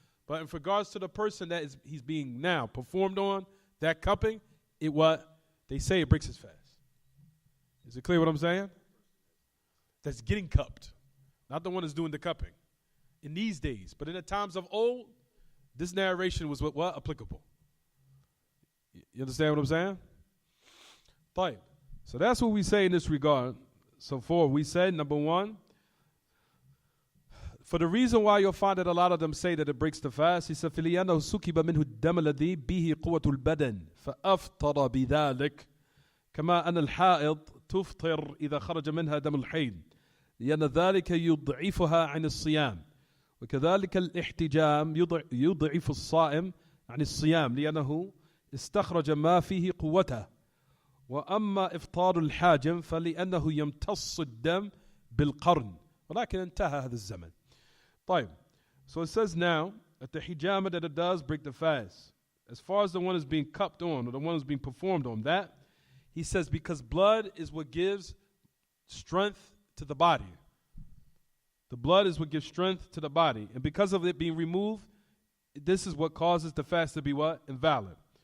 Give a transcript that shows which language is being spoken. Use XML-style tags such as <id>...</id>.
<en>But in regards to the person that he's being now performed on, that cupping, they say it breaks his fast. Is it clear what I'm saying? That's getting cupped, not the one that's doing the cupping in these days. But in the times of old, this narration was what applicable. You understand what I'm saying? Fine. So that's what we say in this regard. So we said, number one, for the reason why you'll find that a lot of them say that it breaks the fast, he said,</en> <ar>فَلِيَنَّهُ سُكِبَ مِنْهُ الدَّمَ الَّذِي بِهِ قُوَةُ الْبَدَنِ فَأَفْطَرَ بِذَلِكَ كما أن الحائض تفطر إذا خرج منها دم الحيض لأن ذلك يضعفها عن الصيام وكذلك الاحتجام يضعف الصائم عن الصيام لأنه استخرج ما فيه قوته وأما إفطار الحاجم فلأنه يمتص الدم بالقرن ولكن انتهى هذا الزمن. طيب.</ar> <en>So it says now that the hijama that it does break the fast. As far as the one is being cupped on or the one who's being performed on, that he says because blood is what gives strength to the body. The blood is what gives strength to the body. And because of it being removed, this is what causes the fast to be invalid.</en>